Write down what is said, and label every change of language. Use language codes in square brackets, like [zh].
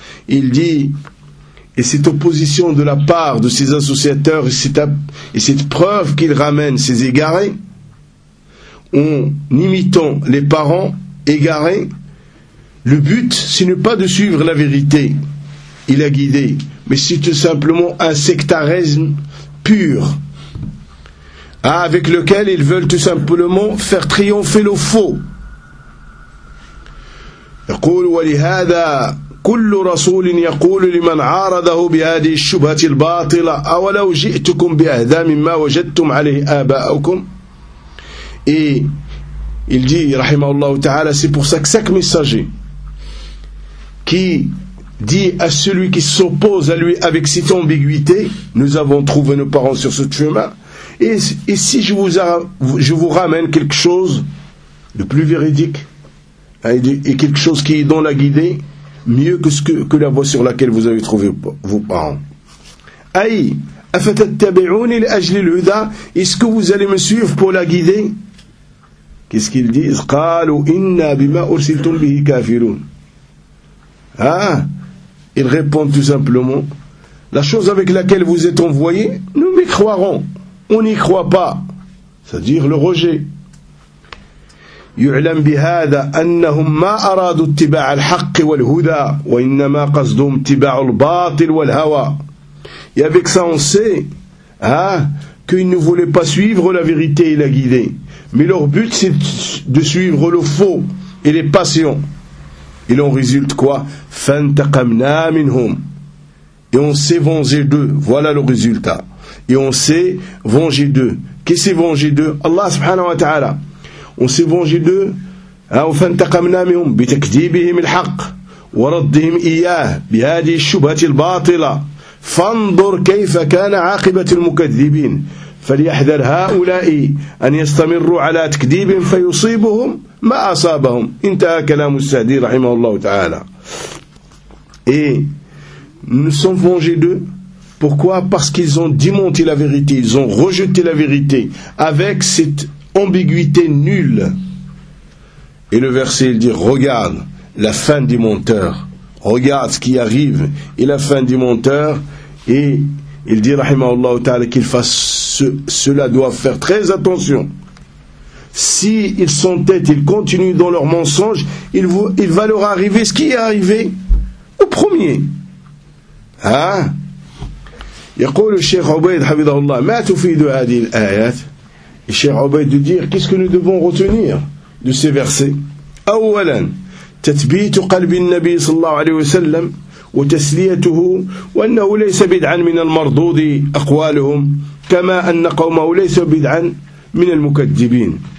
[fr] Il dit, et cette opposition de la part de ces associateurs et cette preuve qu'ils ramènent ces égarés, en imitant les parents égarés, le but, ce n'est pas de suivre la vérité, il a guidé, mais c'est tout simplement un sectarisme pur, avec lequel ils veulent tout simplement faire triompher le faux. [ar] يقول ولهذا كل رسول يقول لمن عارضه بهذه الشبهة الباطلة أولو جئتكم بأهدى مما وجدتم عليه آباءكم. [fr] Et il dit, rahimahullah ta'ala, c'est pour ça que chaque messager qui dit à celui qui s'oppose à lui avec cette ambiguïté, nous avons trouvé nos parents sur ce chemin, et si je vous ramène quelque chose de plus véridique, et quelque chose qui est dans la guidée, mieux que que la voie sur laquelle vous avez trouvé vos parents. Aïe, [ar] afatattabi'ouni l'ajli l'huda, [fr] est-ce que vous allez me suivre pour la guidée? Qu'est-ce qu'ils disent? [ar] قالوا إنا بما أرسلتم به كافرون. Ah! [fr] Ils répondent tout simplement, la chose avec laquelle vous êtes envoyé, nous n'y croirons. On n'y croit pas. C'est-à-dire le rejet. [ar] يعلم بهذا أنهم ما أرادوا اتباع الحق والهدى وإنما قصدوا اتباع الباطل والهوى. [fr] Et avec ça, on sait, qu'ils ne voulaient pas suivre la vérité et la guider. Mais leur but, c'est de suivre le faux et les passions. Il en résulte quoi? [ar] فَانْتَقَمْنَا مِنْهُمْ. [fr] Et on s'est vengé d'eux. Voilà le résultat. Et on s'est vengé d'eux. Qui s'est vengé d'eux? Allah subhanahu wa ta'ala. On s'est vengé d'eux. [ar] فَانْتَقَمْنَا مِنْهُمْ بِتَكْدِيبِهِمِ الْحَقِّ وَرَدِّهِمْ إِيَّاهِ بِهَذِي الشُّبْهَةِ الْبَاطِلَةِ فَانْظُرْ كَيْفَ كَانَ عَاقِبَةِ الْمُكَذِّبِينَ. فليحذر هؤلاء أن يستمروا على تكذيب فيصيبهم ما أصابهم. انتهى كلام السعدي رحمه الله تعالى. [fr] Nous sommes vengés d'eux. Pourquoi? Parce qu'ils ont démenti la vérité, ils ont rejeté la vérité avec cette ambiguïté nulle. Et le verset, il dit, regarde la fin des menteurs, regarde ce qui arrive, et la fin des menteurs. Et il dit, rahimahullah ta'ala, qu'il fasse cela, doivent faire très attention. S'ils s'entêtent, ils continuent dans leur mensonge, il va leur arriver ce qui est arrivé au premier. Hein? [ar] يقول الشيخ عبيد حفظه الله ما تفيد هذه الآيات. [fr] Et Cheikh Obeid de dire, qu'est-ce que nous devons retenir de ces versets? [ar] أولا تثبيت قلب النبي صلى الله عليه وسلم وتسليته وأنه ليس بدعا من المرضوض أقوالهم كما أن قومه ليس بدعا من المكذبين.